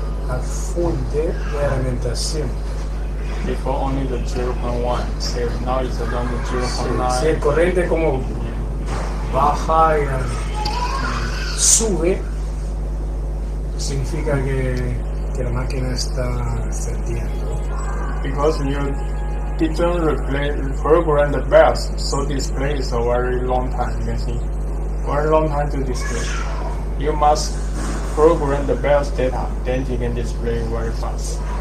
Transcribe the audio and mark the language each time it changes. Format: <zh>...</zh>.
<es>al fuente de alimentación.</es> <en>Before only the 0.1, so now it's around the</en> <es>Si el corriente como baja y sube, significa que la máquina está encendiendo.</es> <en>Because you didn't program the BIOS, so display is a very long time. You can see, very long time to display. You must program the BIOS data, then you can display very fast.</en>